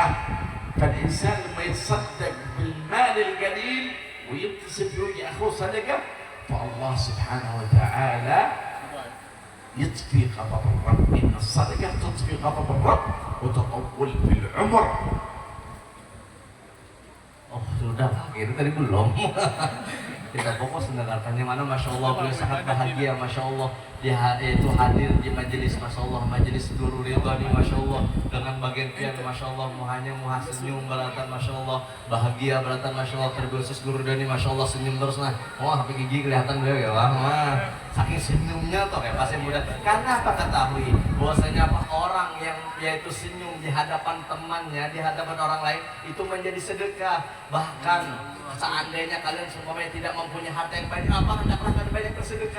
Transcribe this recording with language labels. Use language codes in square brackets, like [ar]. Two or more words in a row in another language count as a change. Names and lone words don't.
[ar] فالإنسان لما يتصدق بالمال القليل ويبتسم في وجه أخوه صدقة، فالله سبحانه وتعالى يطفي غضب الرب. إن الصدقة تطفي غضب الرب وتطول في العمر. [id] Oh sudah, itu tadi belum. Kita fokus mendengarkannya, mana [ar] ما شاء الله [id] beliau sangat bahagia, [ar] ما شاء الله [id] itu hadir di majelis, [ar] ما شاء الله [id] majelis Guru Ridhani, [ar] ما شاء الله [id] dengan bagian pian, [ar] ما شاء الله [id] muhanya muha senyum beratan, [ar] ما شاء الله [id] bahagia beratan, [ar] ما شاء الله [id] terbesis Guru Ridhani, [ar] ما شاء الله [id] senyum terus. Nah wah sampai gigi kelihatan beliau ya, wah saking senyumnya toh kayak pasien muda. Karena apa, ketahui bahwasanya apa, orang yang yaitu senyum di hadapan temannya, di hadapan orang lain itu menjadi sedekah. Bahkan seandainya kalian semuanya tidak mempunyai harta yang banyak, apa hendaklah kalian banyak bersedekah.